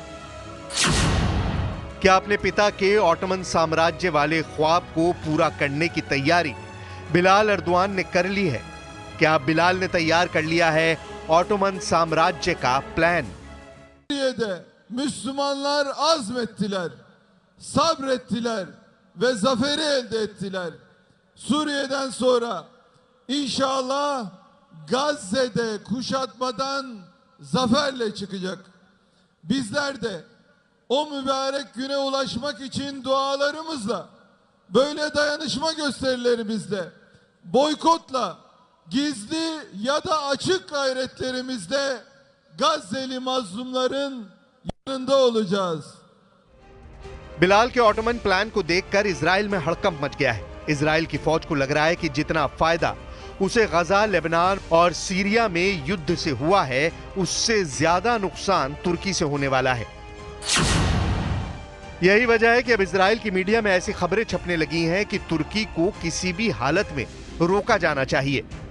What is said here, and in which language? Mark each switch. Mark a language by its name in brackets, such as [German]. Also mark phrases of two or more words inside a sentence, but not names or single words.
[Hindi] क्या अपने पिता के ऑटोमन साम्राज्य वाले ख्वाब को पूरा करने की तैयारी बिलाल अर्दोआन ने कर ली है? क्या बिलाल ने तैयार कर लिया है ऑटोमन साम्राज्य का प्लान? [Turkish] Müslümanlar azmettiler, sabrettiler ve zaferi elde ettiler. Suriye'den sonra inşallah Gazze'de kuşatmadan zaferle çıkacak. Bizler de o mübarek güne ulaşmak için dualarımızla, böyle dayanışma gösterilerimizle, boykotla, gizli ya da açık gayretlerimizde Gazze'li mazlumların yanında olacağız. [Hindi] बिलाल के ऑटोमन प्लान को देखकर इजराइल में हड़कंप मच गया है। इजराइल की फौज को लग रहा है कि जितना फायदा उसे गजा, लेबनान और सीरिया में युद्ध से हुआ है, उससे ज्यादा नुकसान तुर्की से होने वाला है। यही वजह है कि अब इजराइल की मीडिया में ऐसी खबरें छपने लगी हैं कि तुर्की को किसी भी हालत में रोका जाना चाहिए।